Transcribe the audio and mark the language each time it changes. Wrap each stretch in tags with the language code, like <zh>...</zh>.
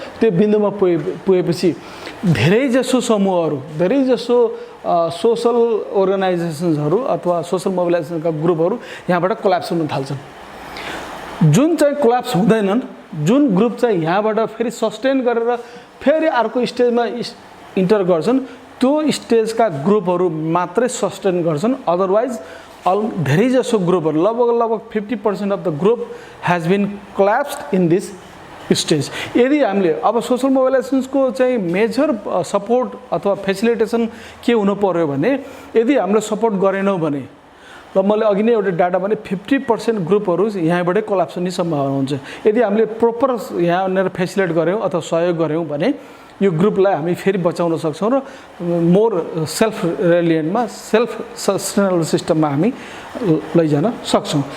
<ne>त्यो बिन्दुमा पुगेपछि धेरैजसो समूहहरू, धेरैजसो सोसल अर्गनाइजेसन्सहरू अथवा सोसल मोबिलाइजेसनका ग्रुपहरू यहाँबाट कोल्याप्स हुन थाल्छन्। जुन चाहिँ कोल्याप्स हुँदैनन्, जुन ग्रुप चाहिँ यहाँबाट फेरि सस्टेन गरेर फेरि अर्को स्टेजमा इन्टर गर्छन्, त्यो स्टेजका ग्रुपहरू मात्रै सस्टेन गर्छन्। अदरवाइज धेरैजसो ग्रुपहरू लगभग</ne> <en>50% of the group has been collapsed in this stage.</en> <ne>यदि हामीले अब सोसल मोबिलाइजेसन्सको चाहिँ मेजर सपोर्ट अथवा फेसिलिटेसन के हुनु पर्यो भने, यदि हामीले सपोर्ट गरेनौँ भने, र मैले अघि नै एउटा डाटा भने 50% ग्रुपहरू यहाँबाटै कोल्याप्स हुने सम्भावना हुन्छ। यदि हामीले प्रोपर यहाँ फेसिलिटेट गऱ्यौँ अथवा सहयोग गऱ्यौँ भने यो ग्रुपलाई हामी फेरि बचाउन सक्छौँ र मोर सेल्फ रिलिएन्टमा, सेल्फ सस्टेनेबल सिस्टममा हामी लैजान सक्छौँ।</ne>